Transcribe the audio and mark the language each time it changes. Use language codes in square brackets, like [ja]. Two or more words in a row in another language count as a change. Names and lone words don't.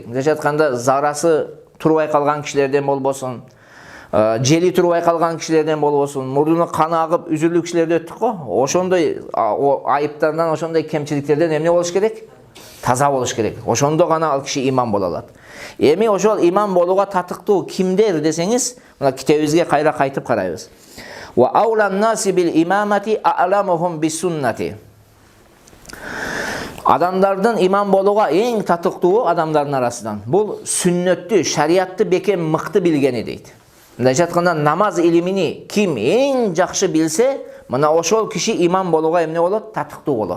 [ky] Мисалы айтканда зарасы турбай калган кишилерден болбосун, жели турбай калган кишилерден болбосун, мурдуна каны агып үзүрлүү кишилерди өттүк го. Ошондой айыптардан, ошондой кемчиликтерден эмне болуш керек? Таза болуш керек. Ошондо гана ал киши имам боло алат. Эми ошол имам болууга татыктуу кимдер десеңиз, мына китебибизге кайра кайтып карайбыз. [ar] وأولى الناس بالإمامة أعلمهم بالسنة. [ky] Адамдардын имам болууга эң татыктуу адамдардын арасынан бул сүннөттү, шариатты бекем мыкты билгени дейт. Мындайча айтканда намаз илимини ким эң жакшы билсе, мына ошол киши имам болууга эмне болот? Татыктуу болот.